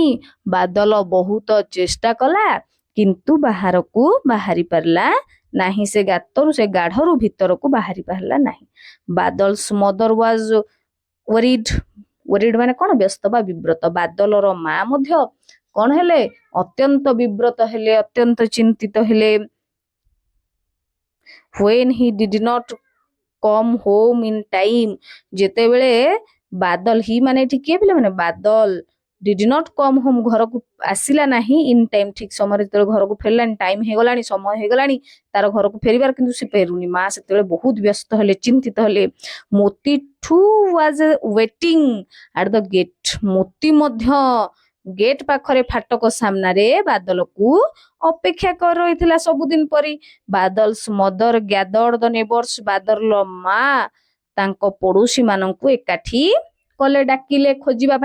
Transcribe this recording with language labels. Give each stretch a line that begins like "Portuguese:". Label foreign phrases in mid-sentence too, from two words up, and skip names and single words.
Odia: ବାଦଲ ବହୁତ ଚେଷ୍ଟା କଲା କିନ୍ତୁ ବାହାରକୁ ବାହାରି ପାରିଲା ନାହିଁ, ସେ ଗାତରୁ, ସେ ଗାଢରୁ ଭିତରକୁ ବାହାରି ପାରିଲା ନାହିଁ।
English: Badal's mother was worried, worried
Odia: ମାନେ କଣ? ବ୍ୟସ୍ତ ବା ବିବ୍ରତ। ବାଦଲର ମା ମଧ୍ୟ କଣ ହେଲେ? ଅତ୍ୟନ୍ତ ବିବ୍ରତ ହେଲେ, ଅତ୍ୟନ୍ତ ଚିନ୍ତିତ ହେଲେ।
English: when he did not come home in time,
Odia: ଯେତେବେଳେ ବାଦଲ, ହି ମାନେ ଏଠି କିଏ ପିଲାମାନେ?
English: ବାଦଲ did not come home,
Odia: ଘରକୁ ଆସିଲା ନାହିଁ,
English: in time,
Odia: ଠିକ ସମୟରେ ଯେତେବେଳେ ଘରକୁ ଫେରିଲାଣି, ଟାଇମ ହେଇଗଲାଣି, ସମୟ ହେଇଗଲାଣି ତାର ଘରକୁ ଫେରିବାର, କିନ୍ତୁ ସେ ଫେରୁନି। ମା ସେତେବେଳେ ବହୁତ ବ୍ୟସ୍ତ ହେଲେ, ଚିନ୍ତିତ ହେଲେ।
English: ମୋତି too was waiting at the gate,
Odia: ମୋତି ମଧ୍ୟ ଗେଟ୍ ପାଖରେ, ଫାଟକ ସାମ୍ନାରେ ବାଦଲକୁ ଅପେକ୍ଷା କରି ରହିଥିଲା ସବୁଦିନ ପରି।
English: Badal's mother gathered the neighbours,
Odia: ବାଦଲର ମା ତାଙ୍କ ପଡୋଶୀ ମାନଙ୍କୁ ଏକାଠି କଲେ, ଡାକିଲେ ଖୋଜିବା ପାଇଁ।